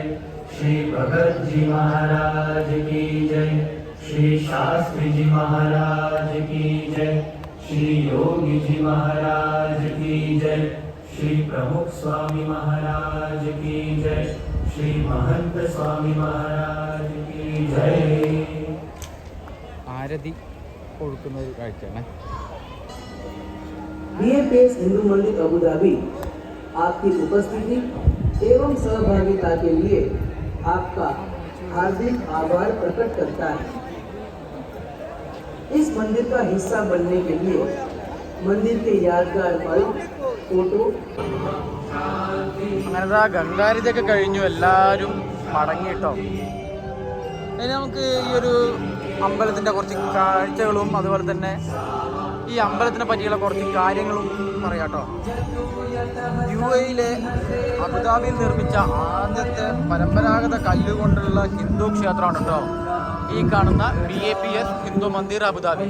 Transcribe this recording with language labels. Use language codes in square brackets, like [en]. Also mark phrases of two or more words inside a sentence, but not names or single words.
[hi] श्री भगत जी महाराज की जय। श्री शास्त्री जी महाराज की जय। श्री योगी जी महाराज की जय। श्री प्रमुख स्वामी महाराज की जय। श्री महंत स्वामी महाराज की जय। [ml] ആരതി കൊടുക്കുന്ന ഒരു കാഴ്ചയാണ്. [hi] बीएपीएस हिंदू मंदिर अबू धाबी आपकी उपस्थिति एवं सहभागिता के लिए आपका हार्दिक आभार प्रकट करता है। इस मंदिर का हिस्सा बनने के लिए मंदिर के यादगार पल, फोटो [ml] അങ്ങനെ ഗംഗാരതിയൊക്കെ കഴിഞ്ഞു, എല്ലാവരും മടങ്ങിയിട്ടോ. ഇനി നമുക്ക് ഈ ഒരു അമ്പലത്തിൻ്റെ കുറച്ച് കാഴ്ചകളും അതുപോലെ തന്നെ ഈ അമ്പലത്തിനെ പറ്റിയുള്ള കുറച്ച് കാര്യങ്ങളും പറയാം കേട്ടോ. UAE അബുദാബിയിൽ നിർമ്മിച്ച ആദ്യത്തെ പരമ്പരാഗത കല്ലുകൊണ്ടുള്ള ഹിന്ദു ക്ഷേത്രമാണ് കേട്ടോ ഈ കാണുന്ന BAPS ഹിന്ദു മന്ദിർ അബുദാബി.